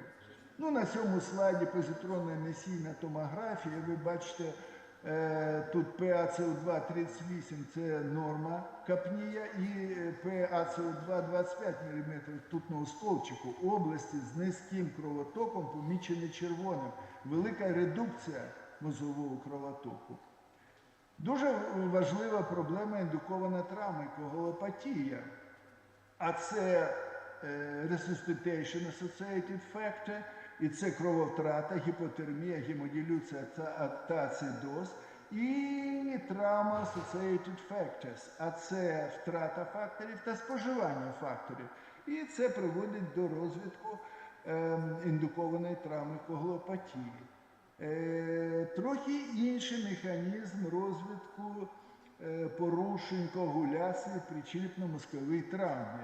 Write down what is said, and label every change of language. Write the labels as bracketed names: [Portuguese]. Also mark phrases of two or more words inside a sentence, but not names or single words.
[Ukrainian] На цьому слайді позитронна емісійна томографія, ви бачите, тут ПаСО2 38 – це норма капнія, і ПаСО2 25 мм ртутного стовпчику. Області з низьким кровотоком помічені червоним. Велика редукція мозового кровотоку. Дуже важлива проблема індукована травма, коагулопатія. А це [English] resuscitation associated factor, [Ukrainian] і це крововтрата, гіпотермія, гемодилюція та ацидоз, і травма [English] associated factors, [Ukrainian] а це втрата факторів та споживання факторів. І це приводить до розвитку індукованої травми коагулопатії. Трохи інший механізм розвитку порушень коагуляції при черепно-мозковій травмі.